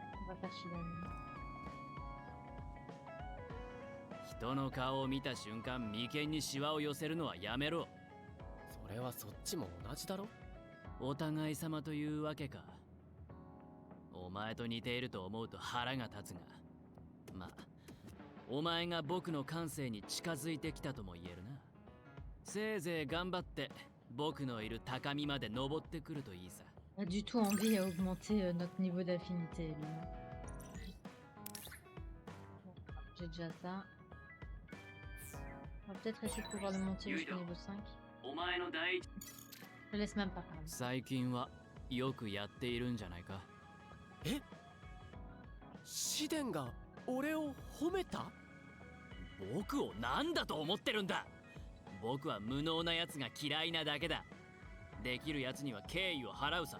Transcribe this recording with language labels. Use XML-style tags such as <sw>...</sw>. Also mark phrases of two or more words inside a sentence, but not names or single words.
<fr>va faire Shidan.</fr> <ja>人の顔を見た瞬間眉間にシワを寄せるのはやめろ。それはそっちも同じだろ。お互い様というわけか。お前と似ていると思うと腹が立つが、まあお前が僕の感性に近づいてきたとも言えるな。せいぜい頑張って僕のいる高みまで登ってくるといいさ。</ja> <fr>Pas du tout envie à augmenter notre niveau d'affinité, lui. J'ai déjà ça. On va peut-être essayer de pouvoir le monter jusqu'au niveau 5.</fr> <ja>お前の第一</ja> <fr>Je le laisse même pas parler.</fr> <ja>最近はよくやっているんじゃないか。え、シデンが俺を褒めた？僕を何だと思ってるんだ。僕は無能なやつが嫌いなだけだ。できるやつには敬意を払うさ。</ja>